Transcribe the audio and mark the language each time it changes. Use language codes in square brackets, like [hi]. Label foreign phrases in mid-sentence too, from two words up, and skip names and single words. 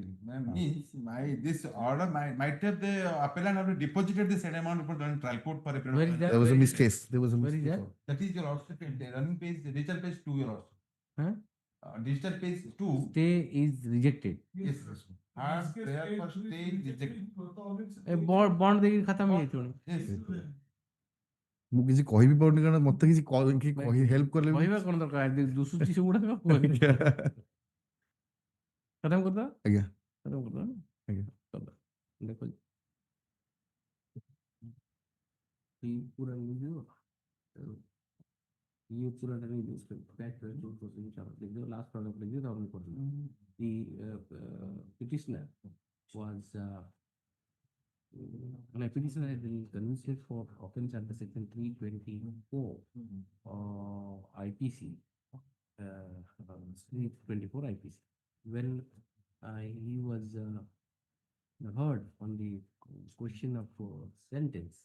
[en] Means this order might have the appellant have deposited the said amount before the trial court for a period Where of is time. that? There was a miscase. There was a Where is miscase. that? That is your lordship, running page, digital page 2, your lordship. Huh? Digital page 2. Stay is rejected. Yes, yes. Her prayer for stay is rejected. [or] Bond ଦେଇକି ଖତମ ହେଇଯାଇଥିବ। [en] Yes. [or] ମୁଁ କିଛି କହିବି ପାରୁନି କାରଣ ମତେ କିଛି ହେଲ୍ପ କଲେ ବି- କହିବା କଣ ଦରକାର, ଦୁସୁଚି ସେଗୁଡାକ ଖତମ କରିଦବା। ଆଜ୍ଞା ଖତମ କରିଦବା। ଆଜ୍ଞା। କରିଦବା। [hi] ଦେଖ ये पूरा न्यूज़ ये पूरा न्यूज़ [en] back to proceeding [hi] चालू लिख दो, [en] last product [hi] लिख दो और कर दो। [en] The petitioner was a petitioner has been convicted for offense under section 324 IPC 324 IPC when he was heard on the question of sentence.